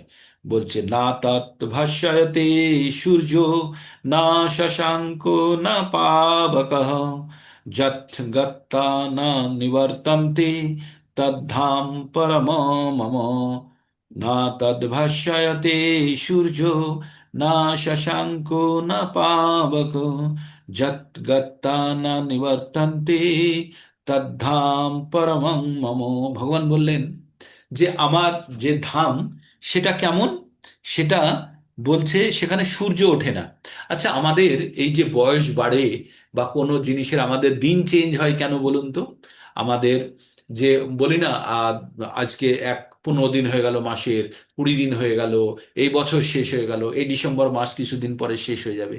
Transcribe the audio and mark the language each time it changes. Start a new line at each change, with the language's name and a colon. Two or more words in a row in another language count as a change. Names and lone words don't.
Sanskrit: বলছে না তৎ ভাষ্যতে সূর্য, না শশাঙ্ক, না পাবকঃ, যৎ গত্তা না নিবর্তন্তে তদ্ধাম পরম মম। না তদ্ ভাষ্যতে সূর্য, না শশাঙ্ক, না পাবক, যৎ গত্তা না নিবর্তন্তে তদ্ধাম পরমং মম।
Bangla: ভগবান বললেন যে আমার যে ধাম সেটা কেমন, সেটা বলছে সেখানে সূর্য ওঠে না। আচ্ছা, আমাদের এই যে বয়স বাড়ে বা কোনো জিনিসের আমাদের দিন চেঞ্জ হয় কেন বলুন তো? আমাদের যে বলি না, আজকে এক 15 দিন হয়ে গেল মাসের, 20 দিন হয়ে গেল, এই বছর শেষ হয়ে গেল, এই ডিসেম্বর মাস কিছুদিন পরে শেষ হয়ে যাবে।